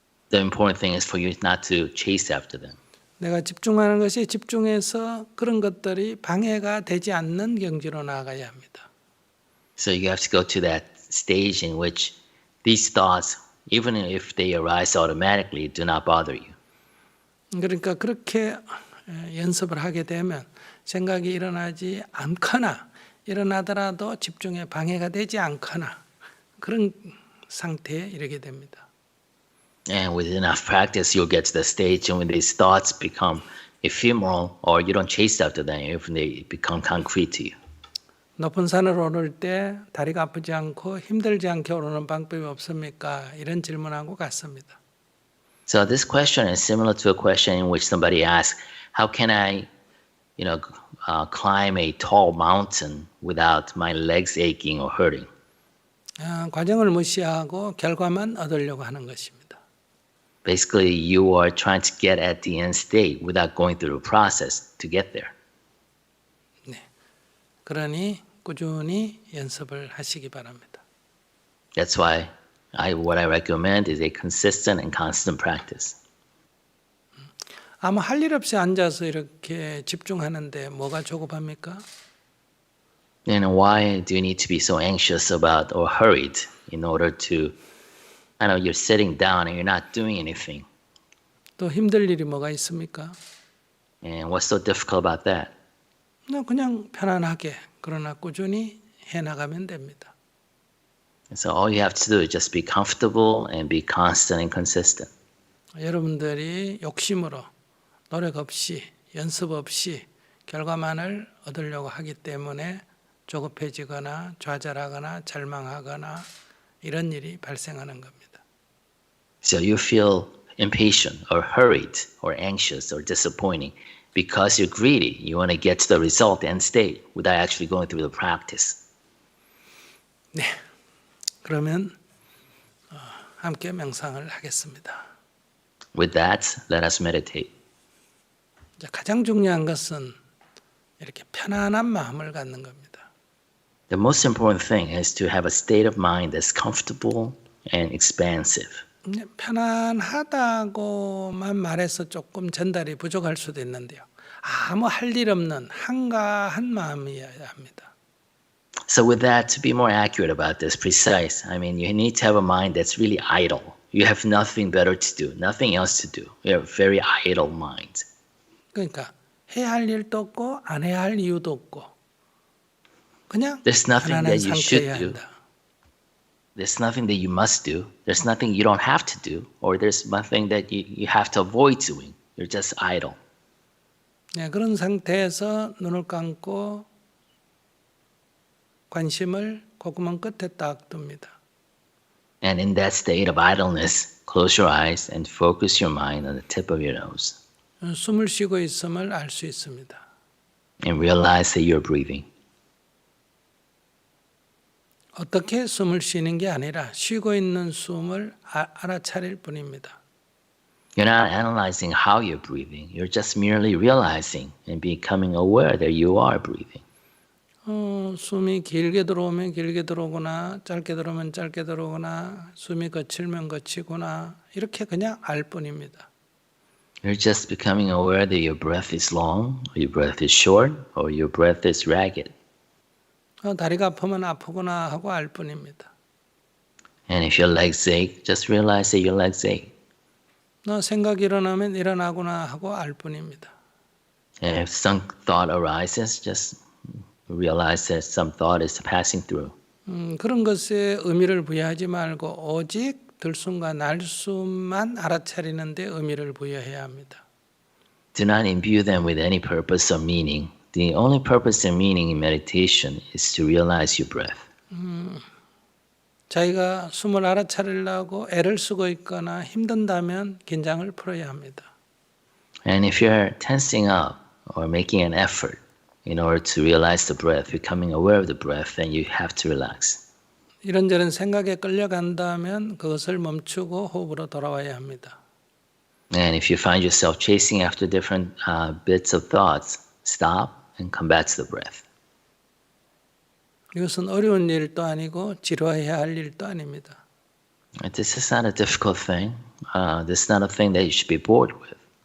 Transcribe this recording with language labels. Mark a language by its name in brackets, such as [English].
[English] The important thing is for you not to chase after them. [Korean] 내가 집중하는 것이 집중해서 그런 것들이 방해가 되지 않는 경지로 나아가야 합니다. [English] So you have to go to that stage in which these thoughts, even if they arise automatically, do not bother you. [Korean] 그러니까 그렇게 연습을 하게 되면 생각이 일어나지 않거나 일어나더라도 집중에 방해가 되지 않거나 그런 상태에 이르게 됩니다. [English] And with enough practice, you'll get to the stage when these thoughts become ephemeral or you don't chase after them, even they become concrete to you. [Korean] 높은 산을 오를 때 다리가 아프지 않고 힘들지 않게 오르는 방법이 없습니까? 이런 질문하고 같습니다. [English] So this question is similar to a question in which somebody asks, how can I, climb a tall mountain without my legs aching or hurting? [Korean] 과정을 무시하고 결과만 얻으려고 하는 것입니다. [English] Basically, you are trying to get at the end state without going through the process to get there. [Korean] 네, 그러니 꾸준히 연습을 하시기 바랍니다. [English] That's why what I recommend is a consistent and constant practice. [Korean] 아무 할 일 없이 앉아서 이렇게 집중하는데 뭐가 조급합니까? [English] And why do you need to be so anxious about or hurried in order to, you're sitting down and you're not doing anything. [Korean] 또 힘들 일이 뭐가 있습니까? [English] And what's so difficult about that? [Korean] 그냥 편안하게 그러나 꾸준히 해나가면 됩니다. [English] So all you have to do is just be comfortable and be constant and consistent. [Korean] 여러분들이 욕심으로 노력 없이 연습 없이 결과만을 얻으려고 하기 때문에 조급해지거나 좌절하거나 절망하거나 이런 일이 발생하는 겁니다. [English] So you feel impatient or hurried or anxious or disappointing because you're greedy. You want to get to the result and state without actually going through the practice. [Korean] 네, 그러면 함께 명상을 하겠습니다. [English] With that, let us meditate. [Korean] 가장 중요한 것은 이렇게 편안한 마음을 갖는 겁니다. [English] The most important thing is to have a state of mind that's comfortable and expansive. [Korean] 편안하다고만 말해서 조금 전달이 부족할 수도 있는데요. 아무 할 일 없는 한가한 마음이어야 합니다. [English] So with that, to be more accurate about this, precise, you need to have a mind that's really idle. You have nothing better to do, nothing else to do. You have a very idle mind. [Korean] 그러니까 해야 할 일도 없고 안 해야 할 이유도 없고 그냥 [English] There's nothing [Korean] 편안한 [English] that you should [Korean] 상태여야 [English] do. [Korean] 한다. [English] There's nothing that you must do. There's nothing you don't have to do. Or there's nothing that you have to avoid doing. You're just idle. [Korean] 네, 그런 상태에서 눈을 감고 관심을 콧구멍 끝에 딱 둡니다. [English] And in that state of idleness, close your eyes and focus your mind on the tip of your nose. [Korean] 숨을 쉬고 있음을 알 수 있습니다. [English] And realize that you're breathing. [Korean] 어떻게 숨을 쉬는 게 아니라 쉬고 있는 숨을 알아차릴 뿐입니다. [English] You're not analyzing how you're breathing. You're just merely realizing and becoming aware that you are breathing. [Korean] 숨이 길게 들어오면 길게 들어오거나 짧게 들어오면 짧게 들어오거나 숨이 거칠면 거치구나 이렇게 그냥 알 뿐입니다. [English] You're just becoming aware that your breath is long, or your breath is short, or your breath is ragged. [Korean] 다리가 아프면 아프구나 하고 알 뿐입니다. [English] And if your legs ache, just realize that your legs ache. [Korean] 생각이 일어나면 일어나구나 하고 알 뿐입니다. [English] And if some thought arises, just realize that some thought is passing through. [Korean] 그런 것에 의미를 부여하지 말고 오직 들숨과 날숨만 알아차리는 데 의미를 부여해야 합니다. [English] Do not imbue them with any purpose or meaning. The only purpose and meaning in meditation is to realize your breath. [Korean] 자기가 숨을 알아차리려고 애를 쓰고 있거나 힘든다면 긴장을 풀어야 합니다. [English] And if you're tensing up or making an effort in order to realize the breath, becoming aware of the breath, then you have to relax. [Korean] 이런저런 생각에 끌려간다면 그것을 멈추고 호흡으로 돌아와야 합니다. [English] And if you find yourself chasing after different bits of thoughts, stop and come back to the breath. [Korean] 이것은 어려운 일도 아니고 지루해야 할 일도 아닙니다. [English] This is not a difficult thing. This is not a thing that you should be bored with.